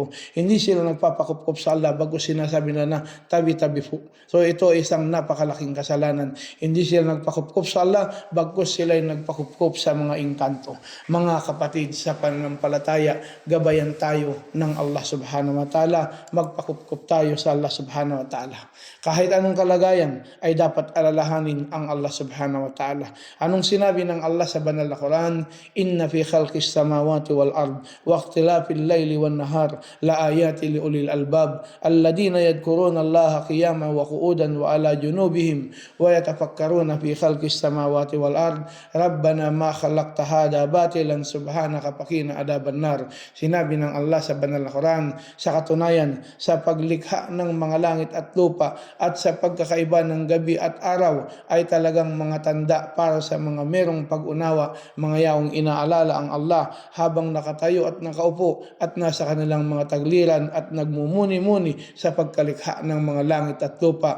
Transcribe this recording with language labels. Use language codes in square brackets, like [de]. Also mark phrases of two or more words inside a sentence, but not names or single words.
[tl] Hindi sila nagpapakupkup sa Allah bago sinasabi na tabi-tabi po. So ito ay isang napakalaking kasalanan. Hindi sila nagpakupkup sa Allah bagkus sila ay nagpakupkup sa mga engkanto. Mga kapatid sa pananampalataya, gabayan tayo ng Allah [ar] سبحانه وتعالى, [tl] magpakupkup tayo sa Allah [ar] سبحانه وتعالى. [tl] Kahit anong kalagayan ay dapat alalahanin ang Allah [ar] سبحانه وتعالى. [tl] Anong sinabi ng Allah sa banal na Quran? [ar] إن في خلق السماوات والأرض واختلاف الليل والنهار لآيات لأولي الألباب الذين يذكرون الله قياما وقعودا وعلى جنوبهم ويتفكرون في خلق السماوات والأرض ربنا ما خلقت هذا باطلا سبحانك فقنا عذاب النار. [tl] Sinabi ng Allah sa banal na Quran, sa katunayan sa paglikha ng mga langit at lupa at sa pagkakaiba ng gabi at araw ay talagang mga tanda para sa mga merong pag-unawa, mga yaong inaalala ang Allah habang nakatayo at nakaupo at nasa kanilang mga tagliran at nagmumuni-muni sa pagkalikha ng mga langit at lupa.